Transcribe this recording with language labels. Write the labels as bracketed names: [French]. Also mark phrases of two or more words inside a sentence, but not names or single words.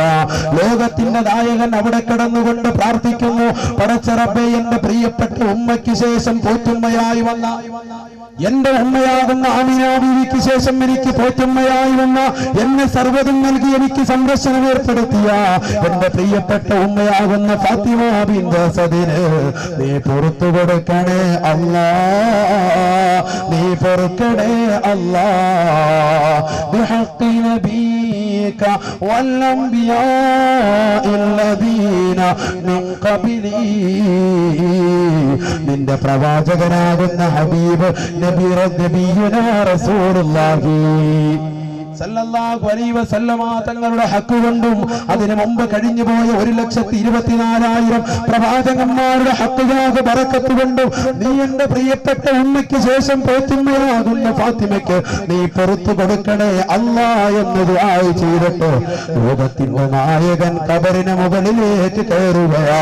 [Malayalam] ലോകത്തിന്റെ നായകൻ അവിടെ കിടന്നുകൊണ്ട് പ്രാർത്ഥിക്കുന്നു, പടച്ച റബ്ബേ, എന്റെ പ്രിയപ്പെട്ട ഉമ്മയ്ക്ക് ശേഷം പോറ്റുമ്മയായി വന്ന, എന്റെ ഉമ്മയാകുന്ന ആമിന ബീവിക്ക് ശേഷം എനിക്ക് പോറ്റുമ്മയായി വന്ന, എന്നെ സർവ്വതും നൽകി എനിക്ക് സംരക്ഷണം ഏർപ്പെടുത്തിയ എന്റെ പ്രിയപ്പെട്ട ഉമ്മയാകുന്ന ഫാത്തിമ ബിൻത് അസദിന് നീ പുറത്തു കൊടുക്കണേ അല്ലാ, നീ പൊറുക്കണേ അല്ലാ. [Arabic] بحق نبيك والأنبياء الذين من قبلي. [Malayalam] നിന്റെ പ്രവാചകനാകുന്ന [Arabic] حبيب نبينا رسول الله صلى الله عليه وسلم [Malayalam] തങ്ങളുടെ ഹക്ക് കൊണ്ടും അതിനു മുമ്പ് കഴിഞ്ഞുപോയ 1,24,000 പ്രവാചകന്മാരുടെ ഹക്കുകാക ബറക്കത്ത് കൊണ്ടും നീ എന്റെ പ്രിയപ്പെട്ട ഉമ്മയ്ക്ക് ശേഷം പോറ്റുമ്മയാകുന്ന ഫാത്തിമയ്ക്ക് നീ പുറത്തു കൊടുക്കണേ അല്ലാ എന്ന് ദുആ ചെയ്തിട്ട് ലോകത്തിന്റെ നായകൻ ഖബറിന് മുകളിലേക്ക് കയറുകയാ.